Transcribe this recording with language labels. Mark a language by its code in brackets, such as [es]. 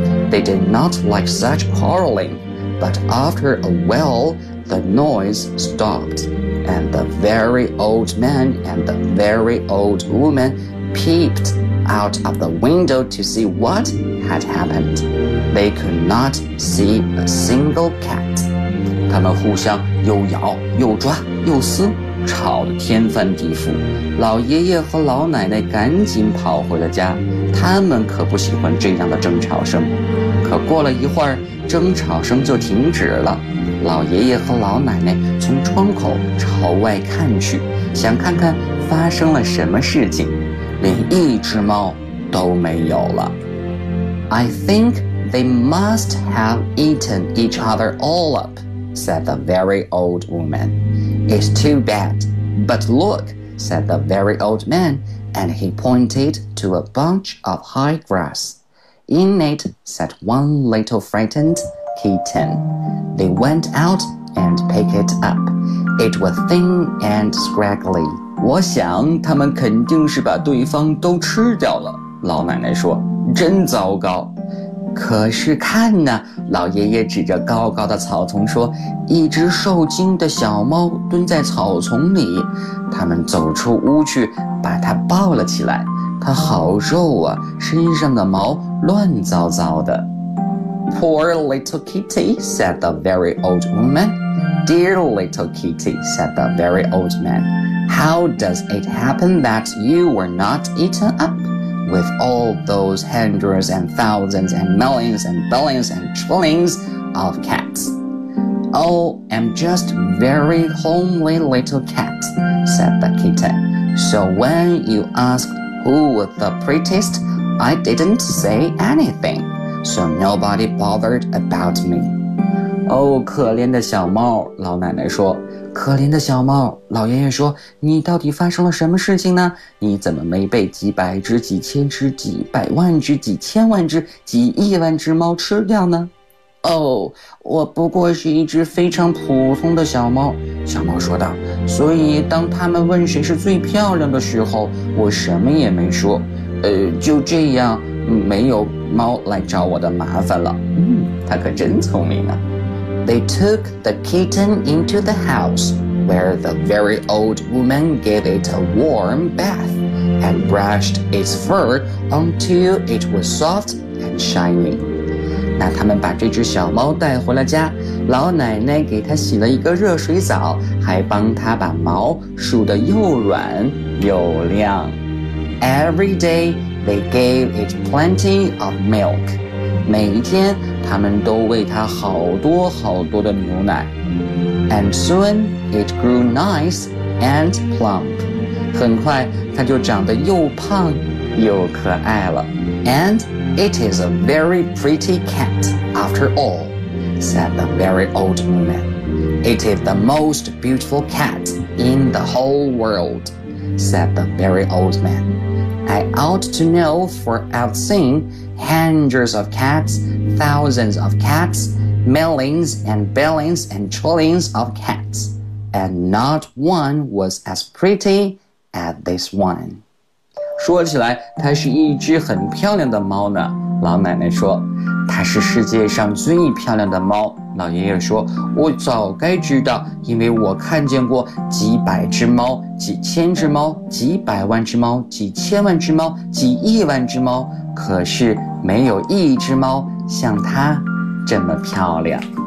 [en] They did not like such quarreling, but after a while, the noise stopped, and the very old man and the very old woman peeped out of the window to see what had happened. They could not see a single cat. [zh] 他们互相又咬又抓又撕，吵得天翻地覆。老爷爷和老奶奶赶紧跑回了家，他们可不喜欢这样的争吵声。可过了一会儿，争吵声就停止了。老爷爷和老奶奶从窗口朝外看去，想看看发生了什么事情，连一只猫都没有了。 [en] I think they must have eaten each other all up, said the very old woman. It's too bad. But look, said the very old man, and he pointed to a bunch of high grass. In it sat one little frightened kitten. They went out and picked it up. It was thin and scraggly. [zh] 我想他们肯定是把对方都吃掉了，老奶奶说，真糟糕。可是看呢，老爷爷指着高高的草丛说，一只受惊的小猫蹲在草丛里。他们走出屋去，把它抱了起来。它好瘦啊，身上的毛乱糟糟的。 [en] Poor little kitty, said the very old woman. Dear little kitty, said the very old man. How does it happen that you were not eaten up? With all those hundreds and thousands and millions and billions and trillions of cats. Oh, I'm just very homely little cat, said the kitten. So when you ask who was the prettiest,I didn't say anything, so nobody bothered about me. [zh] Oh, 可怜的小猫，老奶奶说。可怜的小猫，老爷爷说，你到底发生了什么事情呢？你怎么没被几百只、几千只、几百万只、几千万只、几亿万只猫吃掉呢？ Oh, 我不过是一只非常普通的小猫，小猫说道。所以当他们问谁是最漂亮的时候，我什么也没说。就这样，没有猫来找我的麻烦了。它可真聪明啊。 [en] They took the kitten into the house, where the very old woman gave it a warm bath and brushed its fur until it was soft and shiny. [zh] 那他们把这只小猫带回了家，老奶奶给它洗了一个热水澡，还帮它把毛梳得又软又亮。 [en] Every day, they gave it plenty of milk. [zh] 每一天，他们都喂它好多好多的牛奶。 [en] And soon, it grew nice and plump. [zh] 很快，它就长得又胖又可爱了。 [en] And it is a very pretty cat, after all, said the very old woman. It is the most beautiful cat in the whole world, said the very old man. I ought to know, for I've seen hundreds of cats, thousands of cats, millions and billions and trillions of cats, and not one was as pretty as this one. [zh] 说起来，它是一只很漂亮的猫呢。老奶奶说，它是世界上最漂亮的猫。老爷爷说，我早该知道，因为我看见过几百只猫、几千只猫、几百万只猫、几千万只猫、几亿万只猫，可是没有一只猫像它这么漂亮。